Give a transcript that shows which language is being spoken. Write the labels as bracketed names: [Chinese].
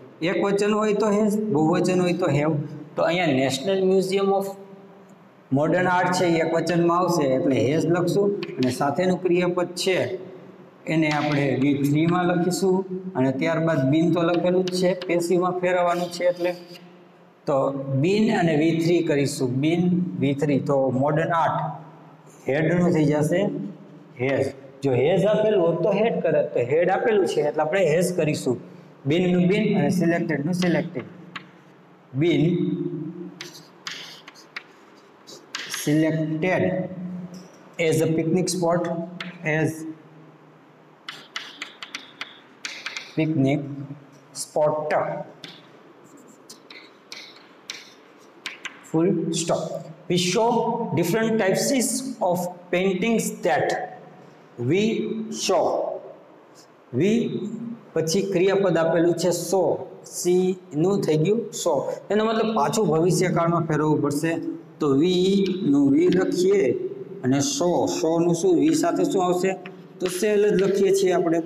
[Gujarati] એક વચન હોય તો હેઝ, બહુવચન હોય તો હેવ. તો અહીંયા national museum of modern art છે એક વચનમાં આવશે એટલે હેઝ લખશું, અને સાથેનું ક્રિયાપદ છે એને આપણે V3માં લખીશું, અને ત્યારબાદ બીન તો લખેલું જ છે, પેસિવમાં ફેરવવાનું છે એટલે તો બીન અને V3 કરીશું. બીન V3 તો મોડર્ન આર્ટ હેડનું થઈ જશે હેઝ. જો હેઝ આપેલું હોત તો હેડ કરે, તો હેડ આપેલું છે એટલે આપણે હેઝ કરીશું. બીનનું બીન અને સિલેક્ટેડનું selected. [English] Been selected as a picnic spot, as picnic spot, full stop. We show different types of paintings that we show. [Gujarati] We પછી ક્રિયાપદ આપેલું છે સો, સી નું થઈ ગયું સો, એનો મતલબ પાછું ભવિષ્યકાળમાં ફેરવવું પડશે. તો વી નું વી લખીએ અને સો નું શું વી સાથે શું આવશે તો સેલ જ લખીએ છીએ આપણે.